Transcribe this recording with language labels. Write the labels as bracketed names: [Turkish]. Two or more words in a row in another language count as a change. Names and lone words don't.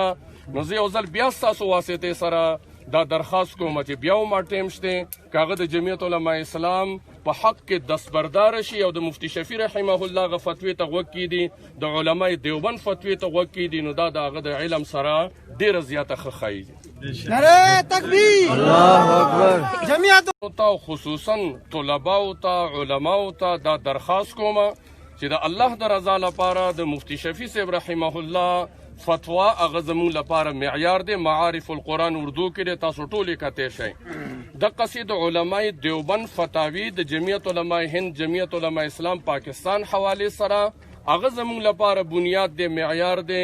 [Pashto] نو زه یو ځل بیا ستاسو واسطې سره دا درخواست کوم چې بیا هم ټیم شته که هغه د جمعیت علماء اسلام په حق کې دستبردار شي او د مفتی شفیع رحمه الله هغه فتوی ته غوږ کیږدي، د علمای دیوبند فتوی ته غوږ کیږدي، نو دا د هغه د علم سره ډېره زیاته ښه ښایي. [Urdu] نعرہ تکبیر، اللہ اکبر. [Pashto] جمعیت ته خصوصا طلباو ته، علماو ته دا درخواست کوم چې د الله د رضا لپاره د مفتی شفیع صاحب رحمه الله فتوا هغه زموږ لپاره معیار دی. معارف القرآن اردو کې دی، تاسو ټول یې کتی شئ. دقسې د علمای دیوبند فتاوی د جمعیت علماء هند، جمعیت علماء اسلام پاکستان حوالې سره هغه زموږ لپاره بنیاد دی، معیار دی.